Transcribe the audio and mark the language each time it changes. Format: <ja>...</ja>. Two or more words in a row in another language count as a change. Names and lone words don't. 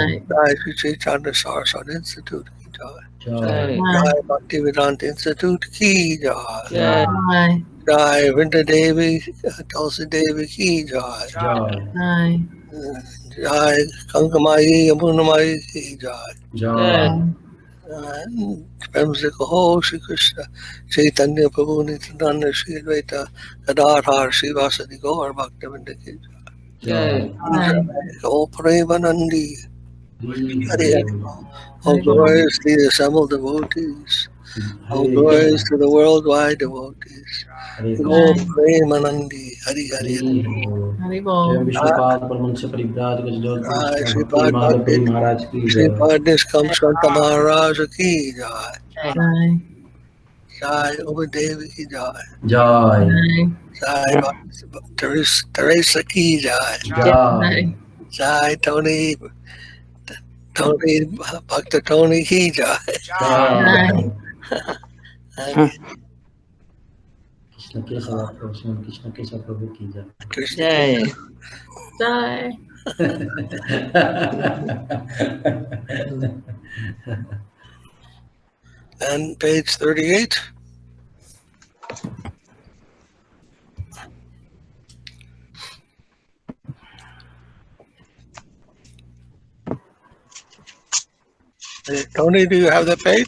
<hi>जय श्री चैतन्य सारस्वत इंस्टिट्यूट की जय. Jai. जय भक्तिवेदान्त इंस्टिट्यूट की जय. Jai. Jai. जय वृन्दा देवी, तुलसी देवी की जय. Jai. Jai. जय कनकमाई यमुनामाई की जय. Jai. प्रेम से कहो श्री कृष्ण चैतन्य प्रभु नित्यानंद श्री अद्वैता गदाधर श्रीवासदि गौर भक्तवृंद की Jai.</hi> <en>all Premanandi. Hare Hare. Hare. All glories to the assembled devotees. All glories to the worldwide devotees. All Premanandi. Hare Hare. Haribol.</en> <hi>विश्वपाद परमहंस परिव्राजक जगद्गुरु Jai श्रील भक्ति Sripad विमाल Bhakti. पुरी महाराज की जय। श्रीपाद निष्काम शान्त महाराज की जय. Jai. जय उमादेवी की जय. जय Jai. जय टेरेसा की जय. जय जय टोनी भक्त टोनी की जय. जय। Hare कृष्ण केशव प्रभु श्रीमन कृष्ण केशव प्रभु की जय। Krishna. Jai.</hi> <en>And page 38. Tony, do you have the page?</en>